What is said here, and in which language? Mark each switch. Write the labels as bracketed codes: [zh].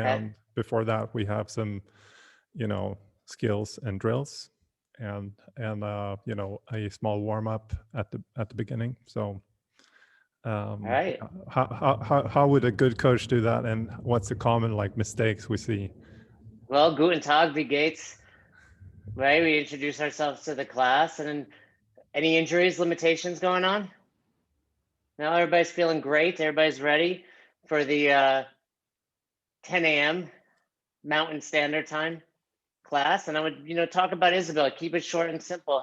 [en] and before that we have some, skills and drills, and a small warm up at the beginning. So All right. How would a good coach do that, and what's the common like mistakes we see? [de] Well, Guten Tag, wie geht's? [en] Right, we introduce ourselves to the class, and then any injuries, limitations going on? Now everybody's feeling great. Everybody's ready for the 10 a.m. Mountain Standard Time class. And I would, talk about Isabel, keep it short and simple.